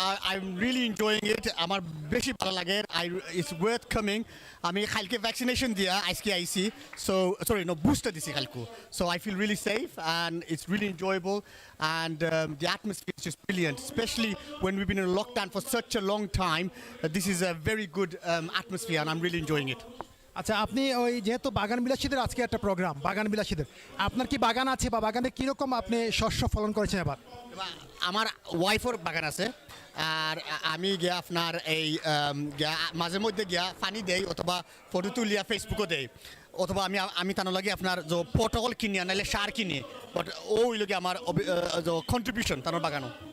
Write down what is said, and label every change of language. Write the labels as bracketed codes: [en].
[en] I am really enjoying it. [bn] আমার বেশি ভালো লাগে। [en] It's worth coming. [bn] আমি কালকে ভ্যাকসিনেশন দিয়া আজকে আইসি, [en] so sorry no booster [bn] দিছি কালকে, [en] So I feel really safe and it's really enjoyable and the atmosphere is just brilliant, specially when we've been in a lockdown for such a long time. This is a very good atmosphere and I'm really enjoying it. [bn] আচ্ছা, আপনি ওই যেহেতু বাগান বিলাসীদের আজকে একটা programme, বাগান বিলাসীদের, আপনার কি বাগান আছে বা বাগানে কীরকম আপনি শস্য ফলন করেছেন এবার? আমার ওয়াইফের বাগান আছে, আর আমি গিয়া আপনার এই মাঝে মধ্যে গিয়া পানি দেই অথবা ফটো তুলিয়া ফেসবুকও দেই, অথবা আমি তার লাগে আপনার যে পটল কিনি নাহলে সার কিনি, বাট ওই লোকে আমার কন্ট্রিবিউশন তার বাগানও।